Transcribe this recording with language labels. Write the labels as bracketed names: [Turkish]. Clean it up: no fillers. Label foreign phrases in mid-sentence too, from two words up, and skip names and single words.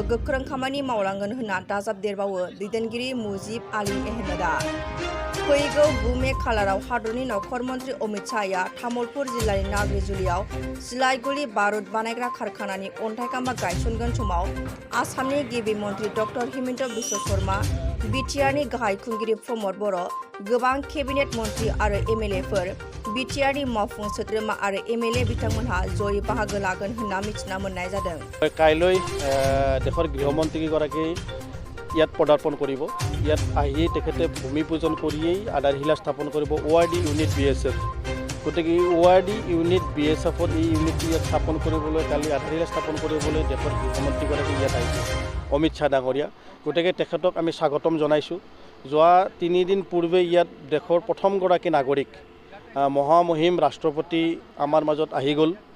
[Bodo] गोख्रों खामानि मावलांगोन होनना दाजाबदेरबावो दैदेनगिरि मुजिब आली अहमदआ फैगौ 9 मे खालाराव हादरनि नखर मन्त्रि अमित शाहआ तामुलपुर जिल्लानि नाग्रिजुलियाव सिलाइगुरि बारुद बानायग्रा कारखानानि अन्थाइ खाम्फा गायसनगोन समाव आसामनि गिबि मन्त्रि डक्टर हिमन्त बिश्व शर्मा बिटिआरनि गाहाय खुंगिरि प्रमद बर' गोबां केबिनेट मन्त्रि आरो एमएलएफोर बिटिआरनि मावफुं सोद्रोमा आरो एमएलए बिथांमोनहा जयै बाहागो लागोन होनना मिथिना मोननाय जादों [Assamese] কাইলৈ দেশৰ গৃহমন্ত্ৰীগৰাকী ইয়াত পদাৰ্পণ কৰিব ইয়াত আহি তেখেতে ভূমি পূজন কৰিয়েই আধাৰশিলা স্থাপন কৰিব ওআৰডি ইউনিট বিএছএফ গতিকে ওআৰডি ইউনিট বিএছএফৰ এই ইউনিটটো ইয়াত স্থাপন কৰিবলৈ কালি আধাৰশিলা স্থাপন কৰিবলৈ দেশৰ গৃহমন্ত্ৰীগৰাকী ইয়াত আহিছে অমিত শাহ ডাঙৰীয়া গতিকে তেখেতক আমি স্বাগতম জনাইছোঁ যোৱা 3 দিন পূৰ্বে ইয়াত দেশৰ প্ৰথমগৰাকী নাগৰিক মহামহিম ৰাষ্ট্ৰপতি আমাৰ মাজত আহি গ'ল